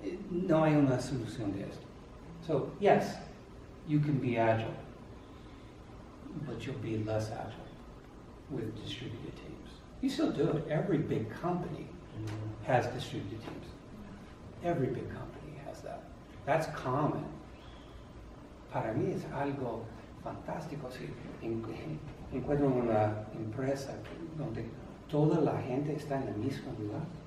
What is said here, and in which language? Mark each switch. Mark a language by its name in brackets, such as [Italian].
[Spanish] No hay una solución de esto. [English] So, yes, You can be agile, but you'll be less agile with distributed teams. You still do it. Every big company has distributed teams. Every big company has that. That's common. [Spanish] Para mí es algo fantástico si encuentro una empresa donde toda la gente está en el mismo lugar.